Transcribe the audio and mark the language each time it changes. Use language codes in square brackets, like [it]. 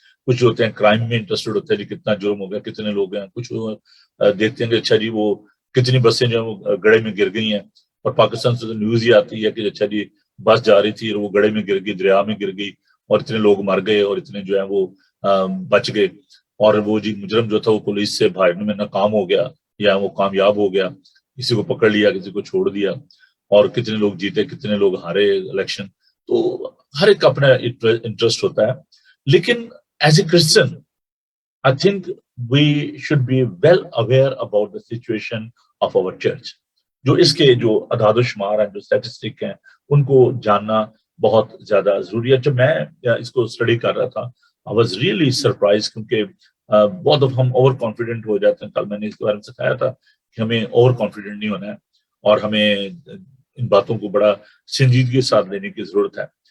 [ur] کچھ ہوتے ہیں کرائم میں انٹرسٹڈ ہوتے ہیں, جی کتنا جرم ہو گیا, کتنے لوگ ہیں. کچھ دیکھتے ہیں کہ اچھا جی وہ کتنی بسیں جو ہیں وہ گڑھے میں گر گئی ہیں, اور پاکستان سے نیوز یہ آتی ہے کہ اچھا جی بس جا رہی تھی اور وہ گڑھے میں گر گئی, دریا میں گر گئی, اور اتنے لوگ مر گئے اور اتنے جو ہیں وہ بچ گئے, اور وہ جی مجرم جو تھا وہ پولیس سے بھاگنے میں ناکام ہو گیا یا وہ کامیاب ہو گیا, کسی کو پکڑ لیا, کسی کو چھوڑ دیا, اور کتنے لوگ جیتے, کتنے لوگ ہارے الیکشن. تو ہر ایک کا اپنا انٹرسٹ ہوتا ہے. لیکن [en] As a Christian I think we should be well aware about the situation of our church. [ur] جو اس کے جو اعداد و شمار ہیں, جو اسٹیٹسٹک ہیں, ان کو جاننا بہت زیادہ ضروری ہے. جب میں اس کو اسٹڈی کر رہا تھا [en] I was really surprised, [ur] کیونکہ بہت اب ہم اوور کانفیڈنٹ ہو جاتے ہیں. کل میں نے اس کے بارے میں سکھایا تھا کہ ہمیں اوور کانفیڈنٹ نہیں ہونا ہے, اور ہمیں ان باتوں کو بڑا سنجیدگی کے ساتھ لینے کی ضرورت ہے.